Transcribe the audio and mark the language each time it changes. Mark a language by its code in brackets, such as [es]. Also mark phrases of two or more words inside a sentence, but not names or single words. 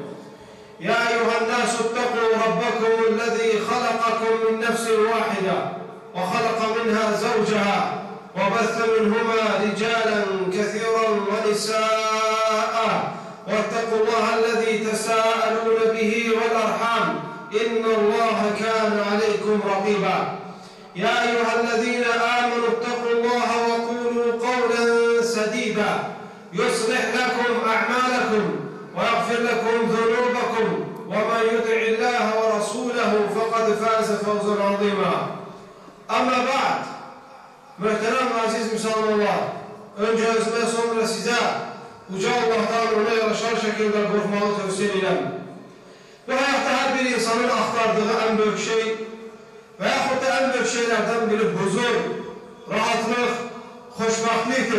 [ar] يا أيها الناس اتقوا ربكم الذي خلقكم من نفس واحدة وخلق منها زوجها وبث منهما رجالا كثيرا ونساء، واتقوا الله الذي تساءلون به والأرحام إن الله كان عليكم رقيبا. يا أيها الذين آمنوا اتقوا الله وقولوا قولا سديدا يصلح لكم أعمالكم ويغفر لكم ذنوبكم، ومن يطع الله ورسوله فقد فاز فوزا عظيما. أما بعد, [tr] muhterem aziz Müslümanlar, önce özüme sonra size Uca Allah'tan ona yaraşan şekilde korkmağı tavsiye ederim. Bu hayatta her bir insanın aktardığı en büyük şey veyahut da en büyük şeylerden biri huzur, rahatlık, hoşbahtlıktır.